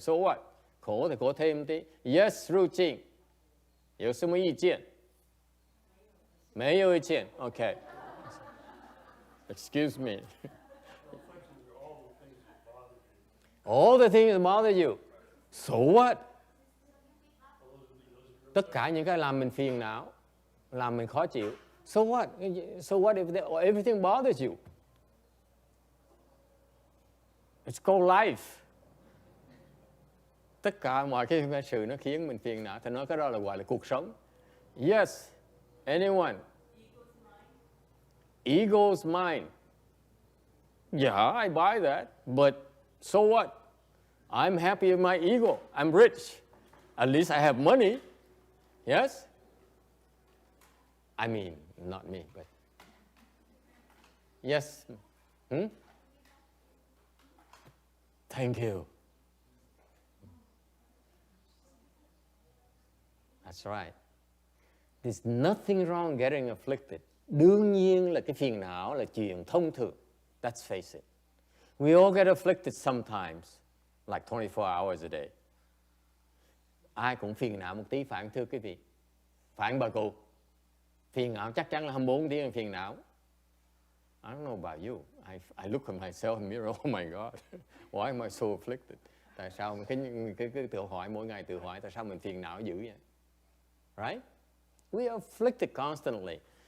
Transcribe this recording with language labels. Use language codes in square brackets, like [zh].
[en] So what? [vi] Khổ thì khổ thêm tí. [en] Yes, Ru Jing. [zh] 有什么意见？没有意见。 [en] Okay. Excuse me. All the things that bother you. So what? [vi] Tất cả những cái làm mình phiền não, làm mình khó chịu. [en] So what? So what if everything bothers you? It's called life. [vi] Tất cả mọi cái sự nó khiến mình phiền não, thì nói cái đó là gọi là cuộc sống. [en] Yes. Anyone? Ego's mind. Yeah, I buy that. But so what? I'm happy with my ego. I'm rich. At least I have money. Yes? I mean, not me, but... Yes? Thank you. That's right. There's nothing wrong getting afflicted. [vi] Đương nhiên là cái phiền não là chuyện thông thường. [en] Let's face it. We all get afflicted sometimes, like 24 hours a day. [vi] Ai cũng phiền não một tí, phải không thưa quý vị? Phải không bà cụ? Phiền não chắc chắn là 24 tiếng phiền não. [en] I don't know about you. I look at myself in the mirror, oh my God, why am I so afflicted? [vi] Tại sao cái tự hỏi mỗi ngày tự hỏi tại sao mình phiền não dữ vậy? [en] Right? We are afflicted constantly.